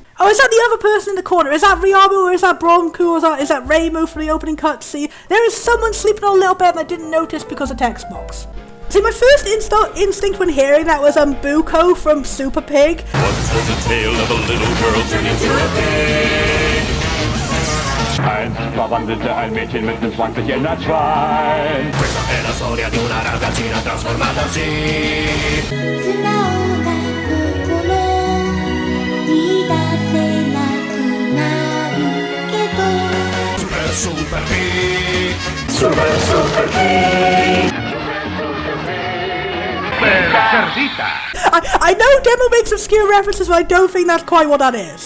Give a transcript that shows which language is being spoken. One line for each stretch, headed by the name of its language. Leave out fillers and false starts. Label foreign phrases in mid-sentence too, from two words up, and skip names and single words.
English: Oh, is that the other person in the corner? Is that Riamo or is that Bronco or is that Raymo from the opening cutscene? There is someone sleeping on a little bed and I didn't notice because of text box. See, my first instinct when hearing that was Buko from Super Pig. Once was a tale of a little girl turning into a pig.
German: Einst verwandelte ein Mädchen mit nem Schwank sich in ein Schwein.
Italian: Questa è la storia di una ragazzina trasformatasi.
English: Super Pig! Super Pig! I know Demo makes obscure references, but I don't think that's quite what that is.